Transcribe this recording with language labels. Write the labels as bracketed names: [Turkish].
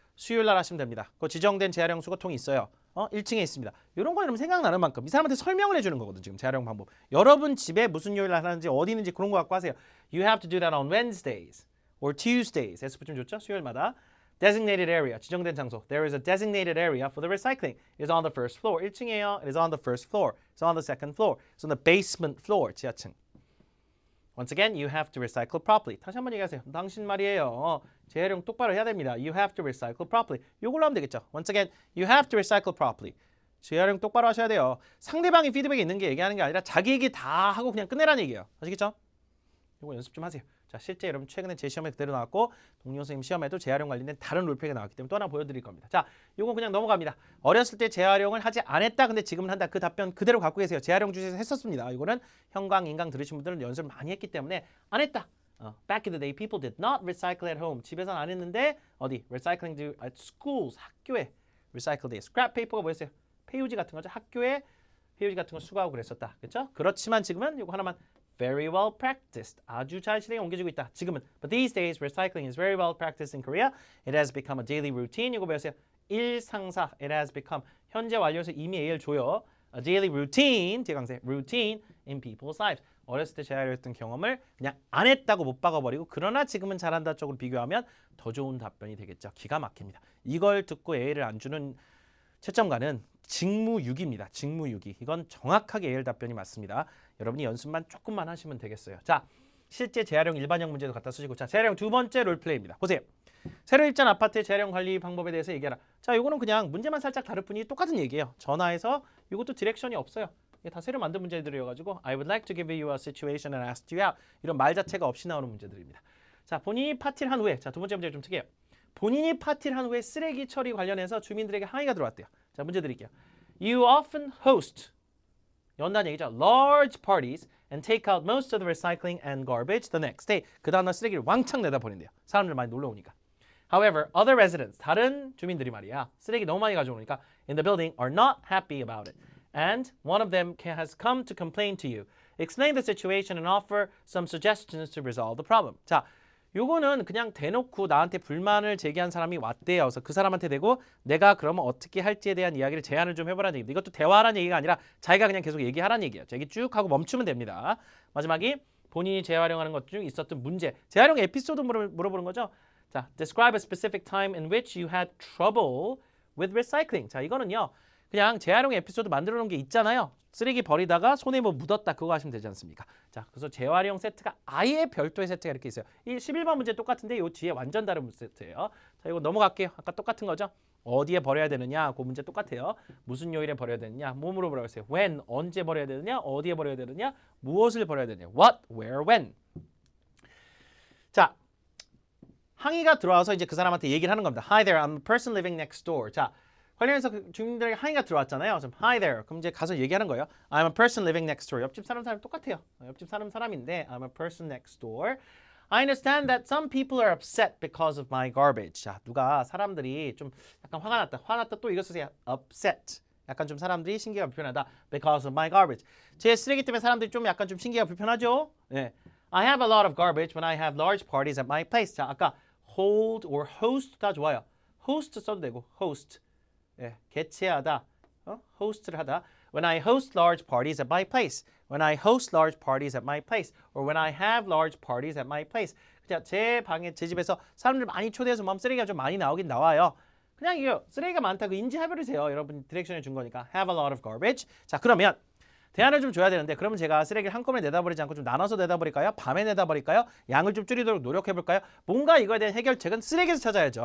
[Korean] 수요일 날 하시면 됩니다. 그 지정된 재활용 수거통이 있어요. 1층에 있습니다. 이런 거 여러분 생각나는 만큼 이 사람한테 설명을 해주는 거거든. 지금 재활용 방법. 여러분 집에 무슨 요일 날 하는지 어디 있는지 그런 거 갖고 하세요. [English] You have to do that on Wednesdays or Tuesdays. [Korean] S 붙이면 좋죠? 수요일마다. [English] Designated area, 지정된 장소. There is a designated area for the recycling. It is on the first floor. [Korean] 1층이에요. [English] It is on the first floor. It's on the second floor. It's on the basement floor. [Korean] 지하층. [English] Once again, you have to recycle properly. [Korean] 다시 한번 얘기하세요. 당신 말이에요. 재활용 똑바로 해야 됩니다. [English] You have to recycle properly. [Korean] 이걸로 하면 되겠죠. [English] Once again, you have to recycle properly. [Korean] 재활용 똑바로 하셔야 돼요. 상대방이 피드백이 있는 게 얘기하는 게 아니라 자기 얘기 다 하고 그냥 끝내라는 얘기예요. 아시겠죠? 이거 연습 좀 하세요. 자, 실제 여러분 최근에 제 시험에 그대로 나왔고 동료 선생님 시험에도 재활용 관련된 다른 롤플레이가 나왔기 때문에 또 하나 보여드릴 겁니다. 자, 요거 그냥 넘어갑니다. 어렸을 때 재활용을 하지 않았다. 근데 지금은 한다. 그 답변 그대로 갖고 계세요. 재활용 주제에서 했었습니다. 이거는 형광, 인강 들으신 분들은 연습을 많이 했기 때문에 안 했다. [English] Back in the day, people did not recycle at home. [Korean] 집에서는 안 했는데 어디? [English] Recycling do at schools. [Korean] 학교에 [English] recycle day. [Korean] scrap paper가 뭐였어요? 폐유지 같은 거죠. 학교에 폐유지 같은 거 수거하고 그랬었다. 그렇죠? 그렇지만 지금은 요거 하나만 [English] very well practiced. [Korean] 아주 잘 실행에 옮겨지고 있다. 지금은. [English] But these days, recycling is very well practiced in Korea. It has become a daily routine. [Korean] 이거 배웠어요. 일상사. [English] It has become. [Korean] 현재 완료해서 이미 A를 줘요. [English] A daily routine. 뒤에 강세. Routine in people's lives. [Korean] 어렸을 때 재활용했던 경험을 그냥 안 했다고 못 박아버리고 그러나 지금은 잘한다 쪽으로 비교하면 더 좋은 답변이 되겠죠. 기가 막힙니다. 이걸 듣고 A를 안 주는 채점가는 직무유기입니다. 직무유기. 이건 정확하게 A열 답변이 맞습니다. 여러분이 연습만 조금만 하시면 되겠어요. 자, 실제 재활용 일반형 문제도 갖다 쓰시고 자, 재활용 두 번째 롤플레이입니다. 보세요. 새로 입주한 아파트의 재활용 관리 방법에 대해서 얘기하라. 자, 이거는 그냥 문제만 살짝 다를 뿐이 똑같은 얘기예요. 전화해서 이것도 디렉션이 없어요. 이게 다 새로 만든 문제들이어가지고 [English] I would like to give you a situation and ask you out. [Korean] 이런 말 자체가 없이 나오는 문제들입니다. 자, 본인이 파티를 한 후에 자, 두 번째 문제 좀 특이해요. 본인이 파티를 한 후에 쓰레기 처리 관련해서 주민들에게 항의가 들어왔대요. 자, 문제 드릴게요. [English] You often host [Korean] 연단 얘기죠. [English] Large parties and take out most of the recycling and garbage the next day. [Korean] 그 다음날 쓰레기를 왕창 내다 버린대요. 사람들 많이 놀러 오니까. [English] However, other residents, [Korean] 다른 주민들이 말이야. 쓰레기 너무 많이 가져오니까 [English] in the building are not happy about it. And one of them has come to complain to you. Explain the situation and offer some suggestions to resolve the problem. [Korean] 자, 요거는 그냥 대놓고 나한테 불만을 제기한 사람이 왔대요. 그래서 그 사람한테 대고 내가 그러면 어떻게 할지에 대한 이야기를 제안을 좀 해보라는 얘기입니다. 이것도 대화하라는 얘기가 아니라 자기가 그냥 계속 얘기하라는 얘기예요. 자, 얘기 쭉 하고 멈추면 됩니다. 마지막이 본인이 재활용하는 것 중 있었던 문제. 재활용 에피소드 물어보는 거죠. [English] 자, describe a specific time in which you had trouble with recycling. [Korean] 자, 이거는요. 그냥 재활용 에피소드 만들어 놓은 게 있잖아요. 쓰레기 버리다가 손에 뭐 묻었다 그거 하시면 되지 않습니까? 자, 그래서 재활용 세트가 아예 별도의 세트가 이렇게 있어요. 이 11번 문제 똑같은데 이 뒤에 완전 다른 세트예요. 자, 이거 넘어갈게요. 아까 똑같은 거죠? 어디에 버려야 되느냐? 그 문제 똑같아요. 무슨 요일에 버려야 되느냐? 뭐 물어보라고 했어요. When, 언제 버려야 되느냐? 어디에 버려야 되느냐? 무엇을 버려야 되느냐? [English] What, where, when. [Korean] 자, 항의가 들어와서 이제 그 사람한테 얘기를 하는 겁니다. [English] Hi there, I'm a person living next door. [Korean] 자, 관련해서 그 주민들에게 항의가 들어왔잖아요. [English] 그럼 Hi there. [Korean] 그럼 이제 가서 얘기하는 거예요. [English] I'm a person living next door. [Korean] 옆집 사람 똑같아요. 옆집 사람인데 [English] I'm a person next door. I understand that some people are upset because of my garbage. [Korean] 자, 누가 사람들이 좀 약간 화가 났다. 화났다 또 이거 쓰세요. upset. 약간 좀 사람들이 신기가 불편하다. [English] because of my garbage. [Korean] 제 쓰레기 때문에 사람들이 좀 약간 좀 신기가 불편하죠. 네. [English] I have a lot of garbage when I have large parties at my place. [Korean] 자, 아까 [English] hold or host [Korean] 다 좋아요. host 써도 되고 host. 예, 개최하다, host를 하다. [English] When I host large parties at my place. When I host large parties at my place. Or when I have large parties at my place. [Korean] 그냥 제 방에, 제 집에서 사람들 많이 초대해서 뭐 쓰레기가 좀 많이 나오긴 나와요. 그냥 이거 쓰레기가 많다고 인지해버리세요. 여러분 디렉션을 준 거니까. [English] Have a lot of garbage. [Korean] 자, 그러면 대안을 좀 줘야 되는데 그러면 제가 쓰레기를 한꺼번에 내다 버리지 않고 좀 나눠서 내다 버릴까요? 밤에 내다 버릴까요? 양을 좀 줄이도록 노력해 볼까요? 뭔가 이거에 대한 해결책은 쓰레기에서 찾아야죠.